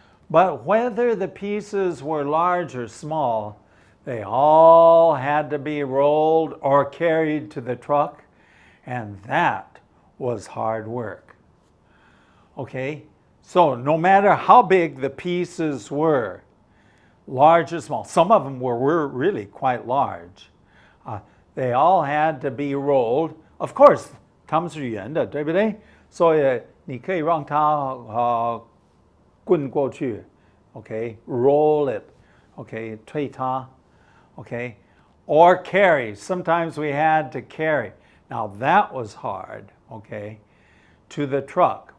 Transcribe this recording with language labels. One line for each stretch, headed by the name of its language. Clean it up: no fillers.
English: But whether the pieces were large or small, they all had to be rolled or carried to the truck, and that was hard work. Okay, so no matter how big the pieces were, large or small, some of them were really quite large, they all had to be rolled. Of course,
Chinese: 它们是圆的，对不对？所以你可以让它滚过去
English: okay, roll it, okay,
Chinese: 推它
English: okay, or carry. Sometimes we had to carry. Now that was hard, okay, to the truck.